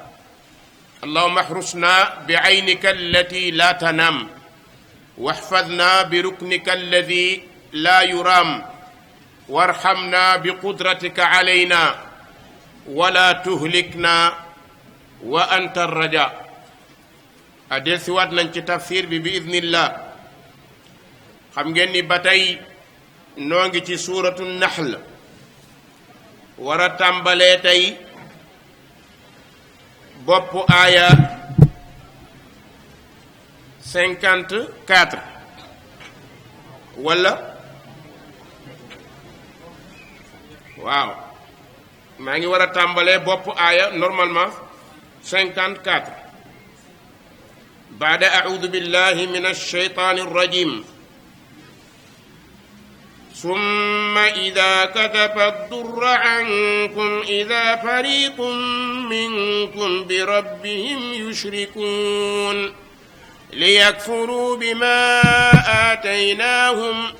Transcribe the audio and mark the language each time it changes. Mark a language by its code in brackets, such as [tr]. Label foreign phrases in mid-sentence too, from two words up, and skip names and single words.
[ar] اللهم احرسنا بعينك التي لا تنام، واحفظنا بركنك الذي لا يرام، وارحمنا بقدرتك علينا ولا تهلكنا وأنت الرجاء. [wo] adel si waat nañ ci tafsir bi idnillah. xam ngeen ni ba tey noo ngi ci suuratu naxl, war a tàmbalee tey boppu aaya 54 wala waaw, maa ngi war a tàmbalee boppu aaya normalement 54. [ar] بعد أعوذ بالله من الشيطان الرجيم. ثم إذا كشف الضر عنكم إذا فريق منكم بربهم يشركون ليكفروا بما آتيناهم